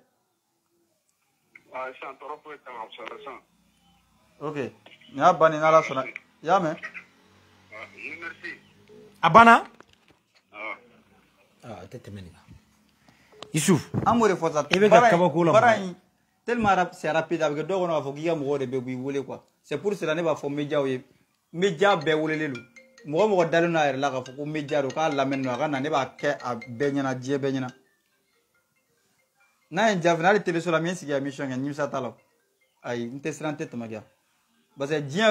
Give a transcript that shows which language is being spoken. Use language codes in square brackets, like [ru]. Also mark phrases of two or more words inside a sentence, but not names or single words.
[bm] Sisan tɔɔrɔ foyi tɛ n kan kosɛbɛ sisan. Ok nin y'a bannen n'ala sɔnna i y'a mɛn. [fr] Merci. [bm] A banna. A tɛ tɛmɛ nin kan. Isuf. An b'o de fɔ sa. I bɛ ka kabako la. Baara in [fr] tellement c'est rapide [bm] a bɛ kɛ dɔw kɔnɔ k'a fɔ k'i ka mɔgɔw de bɛ b'i wele [fr] quoi c'est pour cela [bm] ne b'a fɔ médiaw ye média bɛɛ welelen don. Mɔgɔ mɔgɔ dalen don a yɛrɛ la k'a fɔ ko média don k'a lamɛnnen don a ka na ne b'a kɛ a bɛɛ ɲɛna diɲɛ bɛɛ ɲɛna. n'a ye jafe n'ale télé so la min sigi ya mission kɛ nimisa t'a la ayi n tɛ siran n tɛ tɛmɛ [fr] parce que [bm] diɲɛ